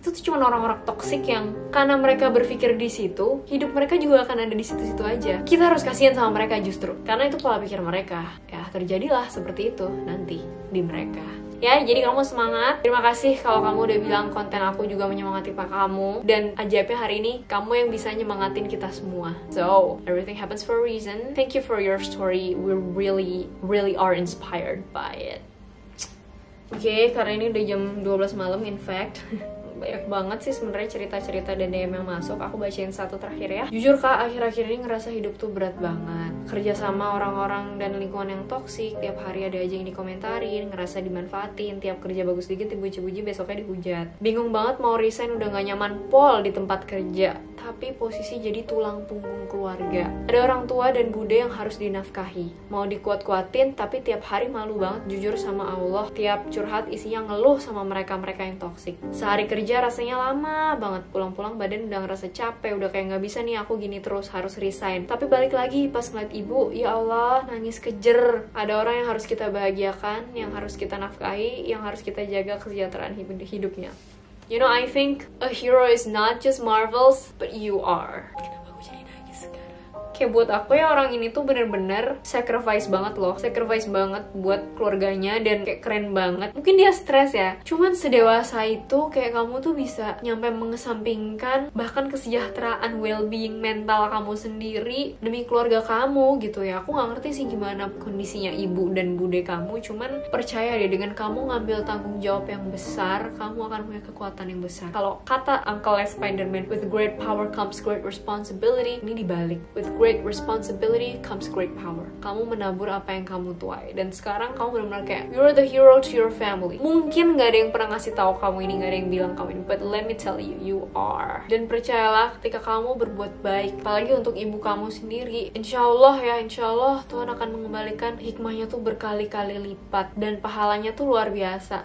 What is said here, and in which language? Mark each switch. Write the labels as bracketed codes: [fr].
[id] Itu tuh cuma orang-orang toksik yang karena mereka berpikir di situ, hidup mereka juga akan ada di situ-situ aja. Kita harus kasihan sama mereka justru, karena itu pola pikir mereka. Ya terjadilah seperti itu nanti di mereka. Ya, jadi kamu semangat. Terima kasih kalau kamu udah bilang konten aku juga menyemangati pak kamu. Dan ajaibnya hari ini, kamu yang bisa nyemangatin kita semua. [en] So, everything happens for a reason. Thank you for your story. We really are inspired by it. [id] Oke, karena ini udah jam 12 malam, [en] in fact. [id] Banyak banget sih sebenarnya cerita-cerita dan DM yang masuk. Aku bacain satu terakhir ya. Jujur kak, akhir-akhir ini ngerasa hidup tuh berat banget. Kerja sama orang-orang dan lingkungan yang toksik. Tiap hari ada aja yang dikomentarin, ngerasa dimanfaatin. Tiap kerja bagus dikit dipuji-puji, besoknya dihujat. Bingung banget mau resign, udah gak nyaman pol di tempat kerja, tapi posisi jadi tulang punggung keluarga. Ada orang tua dan bude yang harus dinafkahi. Mau dikuat-kuatin, tapi tiap hari malu banget jujur sama Allah. Tiap curhat isinya ngeluh sama mereka-mereka yang toksik. Sehari kerja aja rasanya lama banget, pulang-pulang badan udah ngerasa capek, udah kayak nggak bisa nih aku gini terus, harus resign. Tapi balik lagi pas ngeliat ibu, ya Allah, nangis kejer. Ada orang yang harus kita bahagiakan, yang harus kita nafkahi, yang harus kita jaga kesejahteraan hidupnya. [en] You know, I think a hero is not just Marvels, but you are. [id] Kenapa aku jadi nangis sekarang? Kayak buat aku ya, orang ini tuh bener-bener sacrifice banget loh. Sacrifice banget buat keluarganya dan kayak keren banget. Mungkin dia stres ya, cuman sedewasa itu kayak kamu tuh bisa nyampe mengesampingkan bahkan kesejahteraan well-being mental kamu sendiri demi keluarga kamu gitu ya. Aku gak ngerti sih gimana kondisinya ibu dan bude kamu, cuman percaya deh, dengan kamu ngambil tanggung jawab yang besar, kamu akan punya kekuatan yang besar. Kalau kata [en] Uncle Spider-Man, with great power comes great responsibility, [id] ini dibalik, [en] with great responsibility comes great power. [id] Kamu menabur apa yang kamu tuai, dan sekarang kamu benar-benar kayak [en] you're the hero to your family. [id] Mungkin gak ada yang pernah ngasih tahu kamu ini, gak ada yang bilang kamu ini, [en] but let me tell you, you are. [id] Dan percayalah, ketika kamu berbuat baik, apalagi untuk ibu kamu sendiri, insya Allah ya, insya Allah Tuhan akan mengembalikan hikmahnya tuh berkali-kali lipat, dan pahalanya tuh luar biasa.